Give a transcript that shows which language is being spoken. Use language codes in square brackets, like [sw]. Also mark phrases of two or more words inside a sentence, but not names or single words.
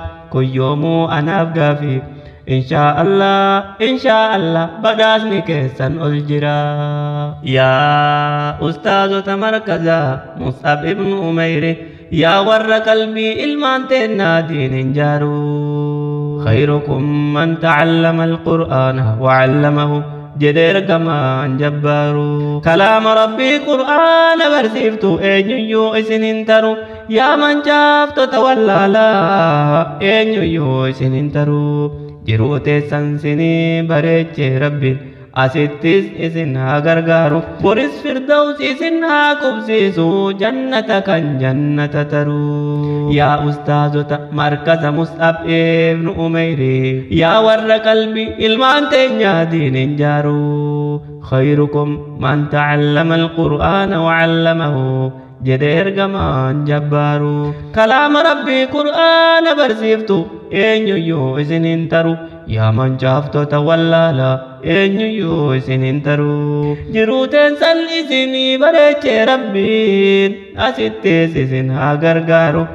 [om] Kun yoomuu anaaf gaafi, [ar] إن شاء الله, إن شاء الله [om] badhaasni keessan ol jira. Yaa ustaazota markaza Mus'ab ibn Umayri, yaa warra qalbii ilmaan teennaa diin hin jaaru. [ar] خيركم من تعلم القرآن وعلمه [om] jedhee ergamaan jabbaaru. Kalaama Rabbii Qur'aana barsiiftu eenyuyyuu isin hin taru. Yaa mancaaftota wallaalaa eenyuyyuu isin hin taru. Jiruu teessan sinii bareeche Rabbiin, asittis isin haa gargaaru. Boris Firdaus isin haa qubsiisu, jannata kan jannata taru. Yaa ustaazota markaza Mus'ab ibnu Umeyri, yaa warra qalbii ilmaan teenyaa diinin jaaru. [ar] خيركم من تعلم القرآن وعلمه [om] jedhe ergamaan jabbaaru. Kalaama Rabbii Qur'aana barsiiftu eenyuyyuu isin hin taru. Yaa mancaaftota wallaala eenyuyyuu isin hin taru. Jiruu teensan isinii bareeche Rabbiin, asittis isin haa gargaaru.